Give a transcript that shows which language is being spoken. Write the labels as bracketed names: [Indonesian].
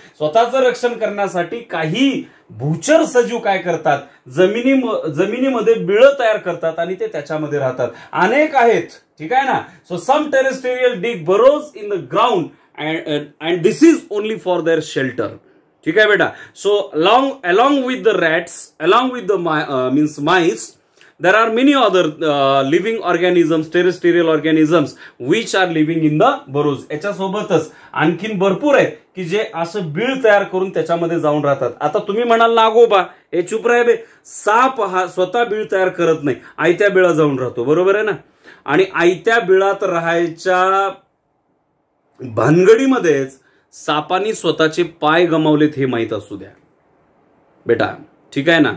[Marathi] स्वतःचं रक्षण करण्यासाठी काही भूचर सजीव काय करतात? जमिनीमध्ये बिळ तयार करतात आणि ते त्याच्यामध्ये राहतात. अनेक आहेत, ठीक आहे ना? [English] so some terrestrial dig burrows in the ground and this is only for their shelter, [Marathi] ठीक आहे बेटा? [English] So along with the rats, along with the mice, there are many other living organisms, terrestrial organisms which are living in the burrows. [Marathi] याच्यासोबतच आणखीन भरपूर आहेत की जे असं बीळ तयार करून त्याच्यामध्ये जाऊन राहतात. आता तुम्ही म्हणाल नागोबा हे चुप राहे बे, साप हा स्वतः बीळ तयार करत नाही, आयत्या बिळा जाऊन राहतो, बरोबर आहे ना? आणि आयत्या बिळात राहायच्या भानगडीमध्येच सापानी स्वतःचे पाय गमावलेत हे माहीत असू द्या बेटा, ठीक आहे ना?